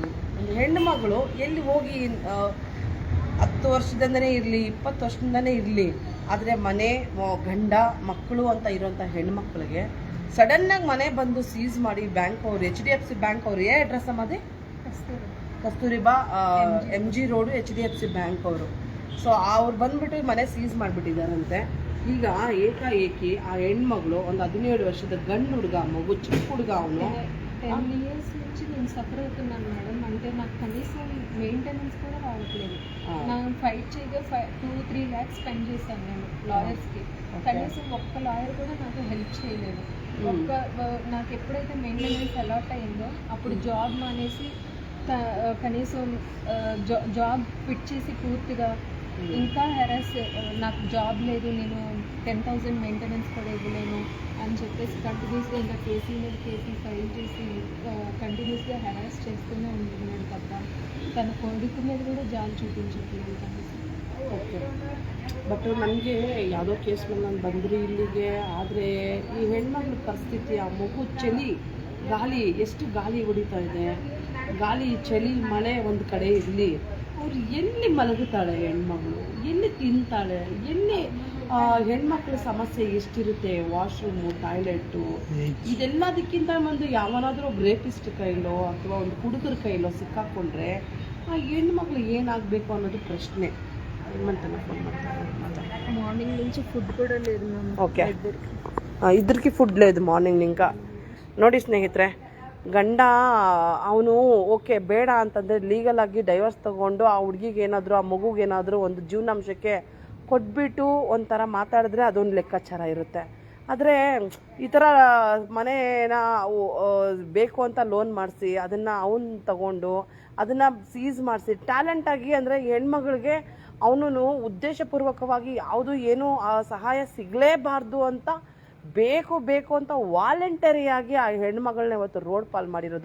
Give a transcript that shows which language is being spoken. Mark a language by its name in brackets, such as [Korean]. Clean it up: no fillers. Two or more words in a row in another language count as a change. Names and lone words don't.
[Kannada] ಒಂದು ಹೆಣ್ಣು ಮಗಳು ಎಲ್ಲಿ ಹೋಗಿ 10 ವರ್ಷದಿಂದನೇ ಇರಲಿ, 20 ವರ್ಷದಿಂದನೇ ಇರಲಿ, ಆದರೆ ಮನೆ, ಗಂಡ, ಮಕ್ಕಳು ಅಂತ ಇರೋಂಥ ಹೆಣ್ಮಕ್ಳಿಗೆ ಸಡನ್ ಆಗಿ ಮನೆ ಬಂದು ಸೀಸ್ ಮಾಡಿ ಬ್ಯಾಂಕ್ ಅವ್ರು HDFC ಬ್ಯಾಂಕ್ ಅವ್ರು ಏ ಅಡ್ರೆಸ್ ಅಮ್ಮದೆ ಕಸ್ತೂರಿಬಾ MG ರೋಡು HDFC ಬ್ಯಾಂಕ್ ಅವರು. ಸೊ ಅವ್ರು ಬಂದ್ಬಿಟ್ಟು ಮನೆ ಸೀಸ್ ಮಾಡಿಬಿಟ್ಟಿದ್ದಾರಂತೆ. ಈಗ ಏಕಾಏಕಿ ಆ ಹೆಣ್ಮಗಳು ಒಂದು 17 ವರ್ಷದ ಗಂಡು ಹುಡುಗ, ಮಗು ಚಿಕ್ಕ ಹುಡುಗ, ಅವನು [Telugu] 10 years నుంచి నేను సఫర్ అవుతున్నాను మేడం. అంటే నాకు కనీసం మెయింటెనెన్స్ కూడా రావట్లేదు. నాకు ఫైట్ చేయగా 2-3 lakhs స్పెండ్ చేశాను నేను లాయర్స్కి. కనీసం ఒక్క లాయర్ కూడా నాకు హెల్ప్ చేయలేదు. నాకు ఎప్పుడైతే మెయింటెనెన్స్ అలాట్ అయిందో అప్పుడు జాబ్ మానేసి కనీసం [English] job quit [Telugu] చేసి పూర్తిగా ఇంకా హెరాస్, నాకు జాబ్ లేదు, నేను 10,000 మెయింటెనెన్స్ కూడా ఇవ్వలేను అని చెప్పేసి కంటిన్యూస్గా ఇంకా కేసీ మీద [English] case file [Telugu] చేసి కంటిన్యూస్గా హెరాస్ చేస్తూనే ఉంటున్నాడు తప్ప తన కొడుకు మీద కూడా జాలి చూపించట్లేదు కనీసం. [English] OK, but [Kannada] ನನಗೆ ಯಾವುದೋ ಕೇಸ್ ಮೇಲೆ ನಾನು ಬಂದ್ರಿ ಇಲ್ಲಿಗೆ. ಆದರೆ ಈ ಹೆಣ್ಮಕ್ಳ ಪರಿಸ್ಥಿತಿ, ಆ ಮಗು ಚಳಿ, ಗಾಳಿ, ಎಷ್ಟು ಗಾಳಿ ಹೊಡಿತಾ ಇದೆ, ಗಾಳಿ, ಚಳಿ, ಮಳೆ ಒಂದು ಕಡೆ ಇರಲಿ, ಅವ್ರು ಎಲ್ಲಿ ಮಲಗುತ್ತಾಳೆ ಹೆಣ್ಮಗಳು, ಎಲ್ಲಿ ತಿಂತಾಳೆ, ಎಲ್ಲಿ ಹೆಣ್ಮಕ್ಳ ಸಮಸ್ಯೆ ಎಷ್ಟಿರುತ್ತೆ, [English] washroom, toilet, [Kannada] ಇದೆಲ್ಲದಕ್ಕಿಂತ ಒಂದು ಯಾವನಾದರೂ ಒಬ್ಬ ರೇಪಿಸ್ಟ್ ಕೈಲೋ ಅಥವಾ ಒಂದು ಹುಡುಗರ ಕೈಲೋ ಸಿಕ್ಕಾಕೊಂಡ್ರೆ ಆ ಹೆಣ್ಮಕ್ಳು ಏನಾಗಬೇಕು ಅನ್ನೋದು ಪ್ರಶ್ನೆ. [Telugu] ఏమంటున్నా ఫోన్ మాట్లాడాలి. మార్నింగ్ నుంచి ఫుడ్ కూడా లేదు మ్యామ్. ఓకే, ఇద్దరికి ఫుడ్ లేదు మార్నిಂಗ್. [Kannada] ఇంకా ನೋಡಿ ಸ್ನೇಹಿತರೆ, ಗಂಡ ಅವನು ಓಕೆ ಬೇಡ ಅಂತಂದರೆ ಲೀಗಲ್ ಆಗಿ ಡೈವರ್ಸ್ ತೊಗೊಂಡು ಆ ಹುಡುಗಿಗೆ ಏನಾದರೂ, ಆ ಮಗುಗೇನಾದರೂ ಒಂದು ಜೀವನಾಂಶಕ್ಕೆ ಕೊಟ್ಬಿಟ್ಟು ಒಂಥರ ಮಾತಾಡಿದ್ರೆ ಅದೊಂದು ಲೆಕ್ಕಾಚಾರ ಇರುತ್ತೆ. ಆದರೆ ಈ ಥರ ಮನೇನ ಬೇಕು ಅಂತ ಲೋನ್ ಮಾಡಿಸಿ ಅದನ್ನು ಅವನು ತಗೊಂಡು ಅದನ್ನು ಸೀಸ್ ಮಾಡಿಸಿ ಟ್ಯಾಲೆಂಟಾಗಿ, ಅಂದರೆ ಹೆಣ್ಮಗಳಿಗೆ ಅವನು ಉದ್ದೇಶಪೂರ್ವಕವಾಗಿ ಯಾವುದು ಏನೂ ಸಹಾಯ ಸಿಗಲೇಬಾರ್ದು ಅಂತ ಬೇಕು ಅಂತ ವಾಲಂಟರಿಯಾಗಿ ಆ ಹೆಣ್ಮಗಳನ್ನ ಇವತ್ತು ರೋಡ್ ಪಾಲ್ ಮಾಡಿರೋದು.